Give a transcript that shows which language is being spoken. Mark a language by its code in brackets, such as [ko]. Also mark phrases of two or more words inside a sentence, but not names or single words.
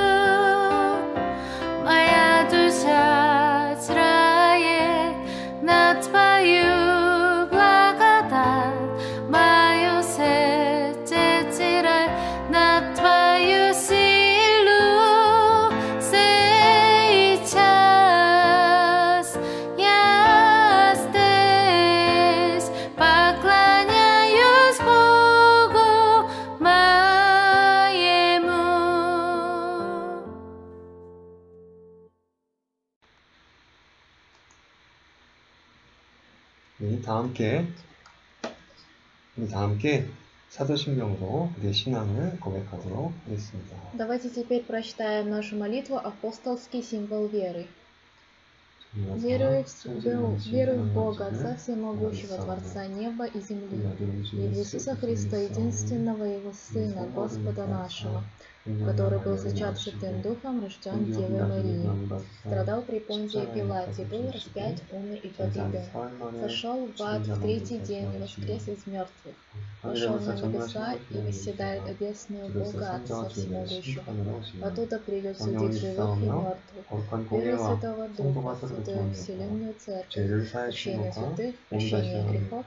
[ru] моя душа израиль, на твою благодать, мое сердце теряет на твою силу. Сейчас я здесь, поклоняюсь Богу моему. [ko] 우리 다 함께 사도신경으로 우리의 신앙을 고백하도록 하겠습니다. [ru] Давайте теперь прочитаем нашу молитву «Апостольский символ веры». Верую в Бога, Отца Всемогущего, Творца неба и земли, и в Иисуса Христа, единственного Его Сына, Господа нашего, который был зачат Святым Духом, рожден Девой Марии, страдал при Понтии Пилате, был распят, умер и погибел, сошел в ад в третий день и воскрес из мертвых, вошел на небеса и восседает одесную Бога Отца Всемогущего, оттуда придет судить живых и мертвых, верую в Святого Духа, Святую Вселенную Церковь, прощение святых, прощение грехов,